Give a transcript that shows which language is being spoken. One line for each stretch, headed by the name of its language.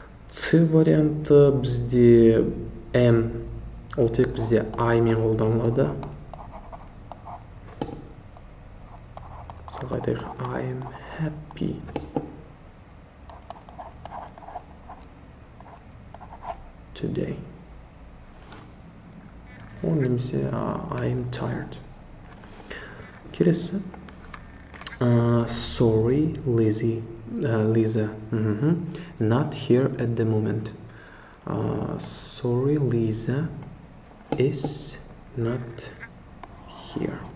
Kazakh: С варианты бізде am, ол тек бізде I мен қолданылады. Мысалға айтайық,
English: I am happy today.
Kazakh: Ол немесе
English: I am tired.
Kazakh: Келесі.
English: Sorry, Lisa. Not here at the moment. Sorry, Lisa is not here.